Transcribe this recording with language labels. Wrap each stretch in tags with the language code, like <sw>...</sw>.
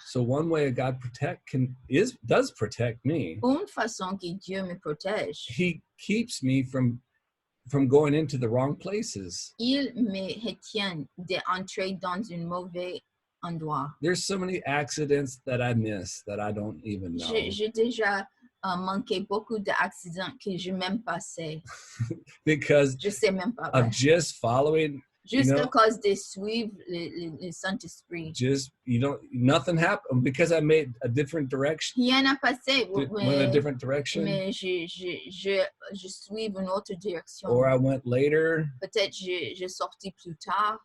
<en>So one way God does protect me.</en> <fr>Une façon que Dieu me protège,</fr> <en>He keeps me from going into the wrong places.</en> <fr>il me retient d'entrer dans un mauvais endroit.</fr> <en>There's so many accidents that I miss that I don't even know.</en> <fr>J'ai déjà manqué beaucoup d'accidents que je même pas sais.</fr> <en>Because</en> <fr>Je sais même pas.</fr> <en>of just following,</en> <fr>Juste</fr> <en>you know,</en> <fr>à cause de suivre le Saint-Esprit.</fr> <en>nothing happened because I made a different direction,</en> <fr>Rien n'a passé,</fr> <en>went a different direction,</en> <fr>mais je suis une autre direction.</fr> <en>or I went later.</en> <fr>Peut-être j'ai sorti plus tard.</fr>